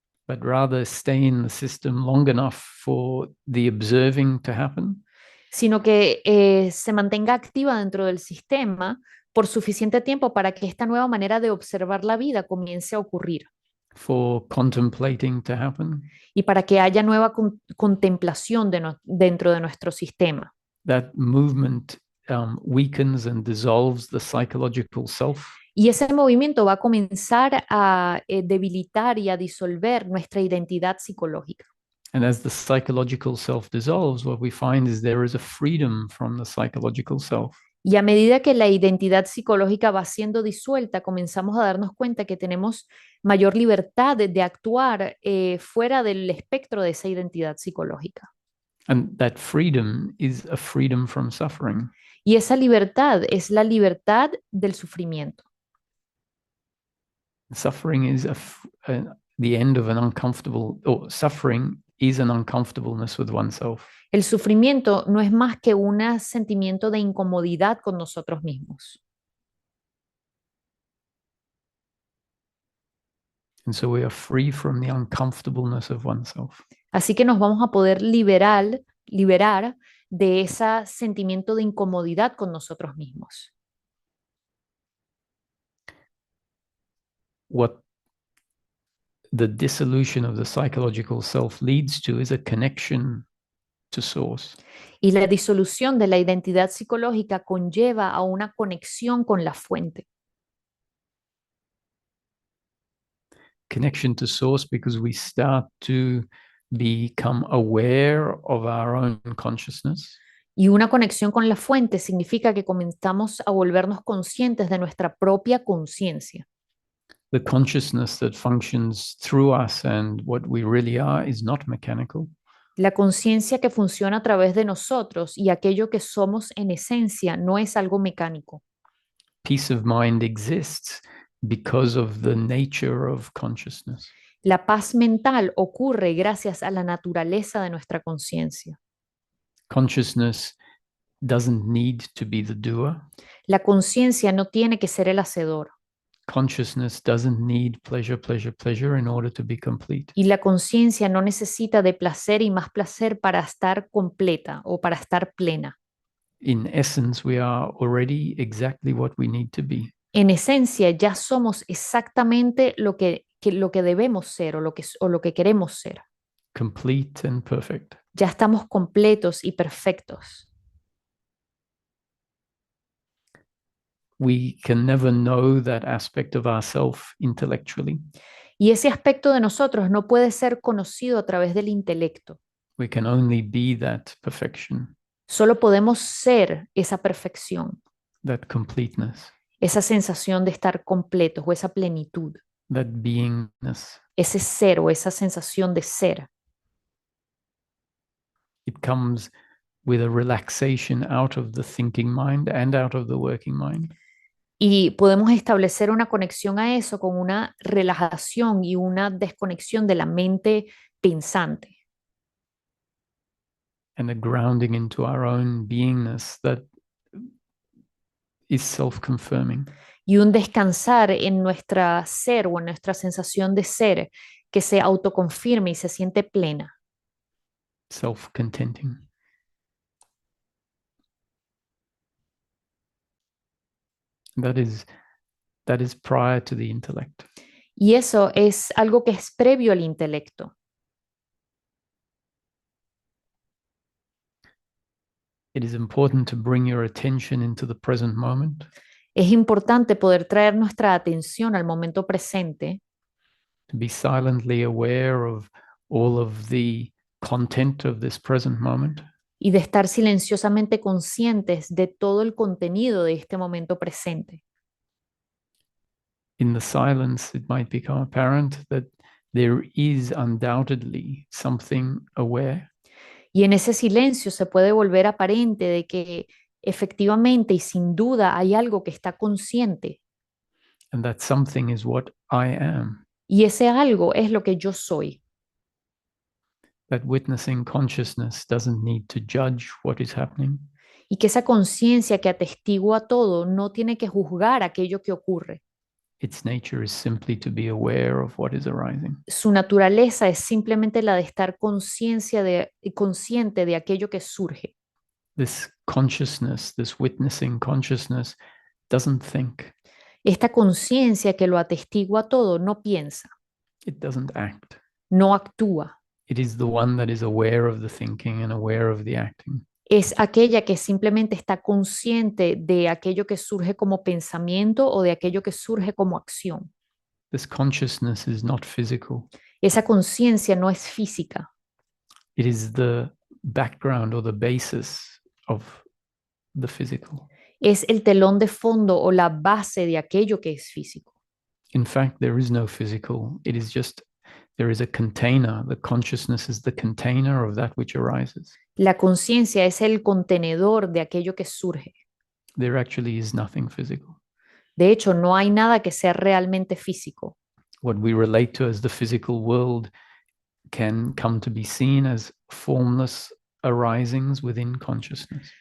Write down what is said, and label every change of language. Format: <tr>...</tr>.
<en>but rather stay in the system long enough for the observing to happen,</en> <es>sino que se mantenga activa dentro del sistema por suficiente tiempo para que esta nueva manera de observar la vida comience a ocurrir</es> <en>for contemplating to happen,</en> <es>y para que haya nueva contemplación dentro de nuestro sistema.</es> <en>that movement weakens and dissolves the psychological self.</en> <es>Y ese movimiento va a comenzar a debilitar y a disolver nuestra identidad psicológica.</es> <en>And as the psychological self dissolves, what we find is there is a freedom from the psychological self.</en> <es>Y a medida que la identidad psicológica va siendo disuelta, comenzamos a darnos cuenta que tenemos mayor libertad de actuar fuera del espectro de esa identidad psicológica.</es> <en>And that freedom is a freedom from suffering.</en> <es>Y esa libertad es la libertad del sufrimiento.</es> <en>Suffering is the end of an uncomfortable, or suffering is an uncomfortableness with oneself.</en> <es>El sufrimiento no es más que un sentimiento de incomodidad con nosotros mismos.</es> <en>And so we are free from the uncomfortableness of oneself.</en> <es>Así que nos vamos a poder liberar de ese sentimiento de incomodidad con nosotros mismos.</es> <en>What the dissolution of the psychological self leads to is a connection to source.</en> <es>Y la disolución de la identidad psicológica conlleva a una conexión con la fuente.</es> <en>Connection to source because we start to become aware of our own consciousness.</en> <es>Y una conexión con la fuente significa que comenzamos a volvernos conscientes de nuestra propia conciencia.</es> <en>The consciousness that functions through us and what we really are is not mechanical.</en> <es>La conciencia que funciona a través de nosotros y aquello que somos en esencia no es algo mecánico.</es> <en>Peace of mind exists because of the nature of consciousness.</en> <es>La paz mental ocurre gracias a la naturaleza de nuestra conciencia.</es> <en>Consciousness doesn't need to be the doer.</en> <es>La conciencia no tiene que ser el hacedor.</es> <en>Consciousness doesn't need pleasure, pleasure, pleasure in order to be complete.</en> <es>Y la conciencia no necesita de placer y más placer para estar completa o para estar plena.</es> <en>In essence, we are already exactly what we need to be.</en> <es>En esencia, ya somos exactamente lo que lo que debemos ser o lo que queremos ser.</es> <en>complete and perfect.</en> <es>Ya estamos completos y perfectos.</es> <en>We can never know that aspect of ourself intellectually.</en> <es>Y ese aspecto de nosotros no puede ser conocido a través del intelecto.</es> <en>We can only be that perfection,</en> <es>Solo podemos ser esa perfección,</es> <en>that completeness,</en> <es>esa sensación de estar completos o esa plenitud,</es> <en>that beingness.</en> <es>ese ser o esa sensación de ser.</es> <en>It comes with a relaxation out of the thinking mind and out of the working mind.</en> <es>Y podemos establecer una conexión a eso con una relajación y una desconexión de la mente pensante.</es> <en>And a grounding into our own beingness that is self-confirming.</en> <es>Y un descansar en nuestra ser o en nuestra sensación de ser que se autoconfirme y se siente plena.</es> <en>Self-contenting. That is prior to the intellect.</en> <es>Y eso es algo que es previo al intelecto.</es> <en>It is important to bring your attention into the present moment.</en> <es>Es importante poder traer nuestra atención al momento presente,</es> <en>To be silently aware of all of the content of this present moment.</en> <es>y de estar silenciosamente conscientes de todo el contenido de este momento presente.</es> <en>In the silence, it might become apparent that there is undoubtedly something aware.</en> <es>Y en ese silencio se puede volver aparente de que efectivamente y sin duda hay algo que está consciente.</es> <en>And that something is what I am.</en> <es>Y ese algo es lo que yo soy.</es> <en>That witnessing consciousness doesn't need to judge what is happening.</en> <es>Y que esa conciencia que atestigua todo no tiene que juzgar aquello que ocurre.</es> <en>Its nature is simply to be aware of what is arising.</en> <es>Su naturaleza es simplemente la de estar consciente de aquello que surge.</es> <en>This consciousness, this witnessing consciousness, doesn't think,</en> <es>Esta conciencia que lo atestigua todo no piensa,</es> <en>it doesn't act.</en> <es>no actúa.</es> <en>It is the one that is aware of the thinking and aware of the acting.</en> <es>Es aquella que simplemente está consciente de aquello que surge como pensamiento o de aquello que surge como acción.</es> <en>This consciousness is not physical.</en> <es>Esa conciencia no es física,</es> <en>It is the background or the basis of the physical.</en> <es>es el telón de fondo o la base de aquello que es físico.</es> <en>In fact, there is no physical. It is just, there is a container. The consciousness is the container of that which arises.</en> <es>La conciencia es el contenedor de aquello que surge.</es> <en>There actually is nothing physical.</en> <es>De hecho, no hay nada que sea realmente físico.</es> <en>What we relate to as the physical world can come to be seen as formless arisings within consciousness.</en>